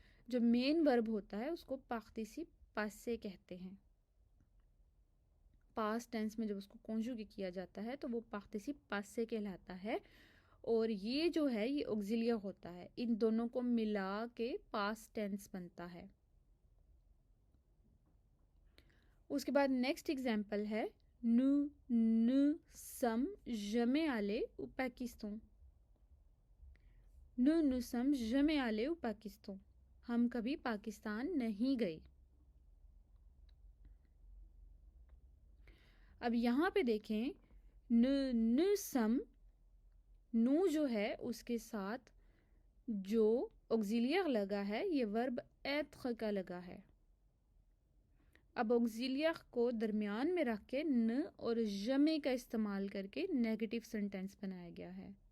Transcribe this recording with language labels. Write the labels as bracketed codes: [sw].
[hi] जो main verb होता है उसको पार्टिसिप पासे कहते हैं। पास्ट टेंस में जब उसको कॉन्जुगेट किया जाता है तो वो पार्टिसिप पासे कहलाता है और ये जो है ये ऑक्सिलियर होता है। इन दोनों को मिला के पास्ट टेंस बनता है। उसके बाद नेक्स्ट एग्जाम्पल है [fr] nous ne sommes jamais allés au Pakistan। nous ne sommes jamais allés au Pakistan, [hi] हम कभी पाकिस्तान नहीं गए। अब यहाँ पे देखें न सम, नु जो है उसके साथ जो ऑक्सिलियर लगा है ये वर्ब एत्र का लगा है। अब ऑक्सिलियर को दरमियान में रख के न और जमे का इस्तेमाल करके नेगेटिव सेंटेंस बनाया गया है।